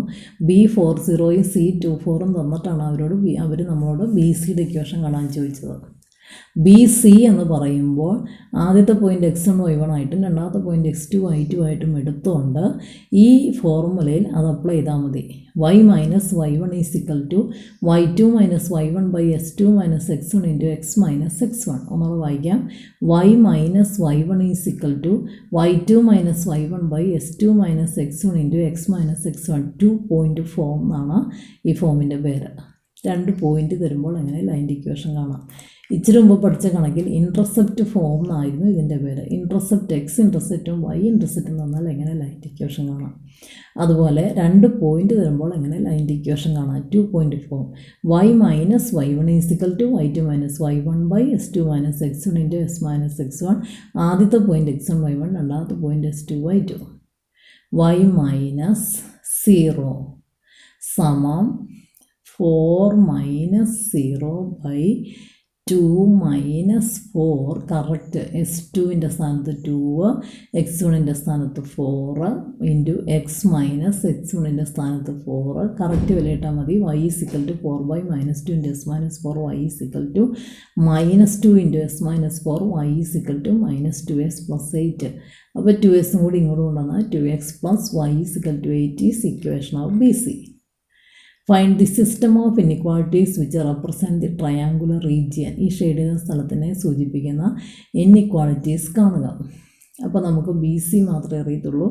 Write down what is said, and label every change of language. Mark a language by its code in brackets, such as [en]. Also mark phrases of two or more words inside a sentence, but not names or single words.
[ml] B40 C24 തന്നിട്ടാണ് അവർ നമ്മളോട് BCയുടെ ഇക്വേഷൻ കാണാൻ ചോദിച്ചത്. BC എന്ന് പറയുമ്പോൾ ആദ്യത്തെ പോയിൻ്റ് x1 y1 ആയിട്ടും രണ്ടാമത്തെ പോയിൻ്റ് x2 y2 ആയിട്ടും എടുത്തുകൊണ്ട് ഈ ഫോർമുലയിൽ അത് അപ്ലൈ ചെയ്താൽ മതി. y - y1 = y2 - y1 / s2 - x1 × x - x1. ഒന്നുകൂടെ വായിക്കാം. y - y1 = y2 - y1 / s2 - x1 × x - x1. [en] 2 point form [ml] എന്നാണ് ഈ ഫോമിൻ്റെ പേര്. 2 പോയിൻ്റ് തരുമ്പോൾ എങ്ങനെ ലൈൻ്റെ ഇക്വേഷൻ കാണാം. ഇച്ചിരി മുമ്പ് പഠിച്ച കണക്കിൽ [en] intercept form [ml] എന്നായിരുന്നു ഇതിൻ്റെ പേര്. [en] intercept x [ml] ഇൻ്റർസെപ്റ്റും y ഇൻ്റർസെപ്റ്റും തന്നാൽ എങ്ങനെ ലൈൻ്റെ ഇക്വേഷൻ കാണാം. അതുപോലെ 2 പോയിൻ്റ് തരുമ്പോൾ എങ്ങനെ ലൈൻ്റെ ഇക്വേഷൻ കാണാം. [en] 2 point form. [ml] y - y1 = y2 - y1 / s2 - x1 × s - x1. ആദ്യത്തെ പോയിൻ്റ് x1 y1, രണ്ടാമത്തെ പോയിൻ്റ് s2 y2. y - 0 സമം 4 - 0/2 - 4. കറക്റ്റ് s2ൻ്റെ സ്ഥാനത്ത് 2, x1ൻ്റെ സ്ഥാനത്ത് 4 × x - x1ൻ്റെ സ്ഥാനത്ത് 4. കറക്റ്റ് വിലയിട്ടാൽ മതി. y = 4/-2 × s - 4. y = -2 × s - 4. y = -2s + 8. അപ്പോൾ 2s കൂടി ഇങ്ങോട്ട് കൊണ്ടുവന്നാൽ 2x + y = 8 [en] is equation of BC. Find the system of inequalities which represent the triangular region. [ml] ഈ ഷെയ്ഡ് ചെയ്ത സ്ഥലത്തിനെ സൂചിപ്പിക്കുന്ന ഇനിക്വാളിറ്റീസ് കാണുക. അപ്പോൾ നമുക്ക് BC മാത്രമേ അറിയത്തുള്ളൂ.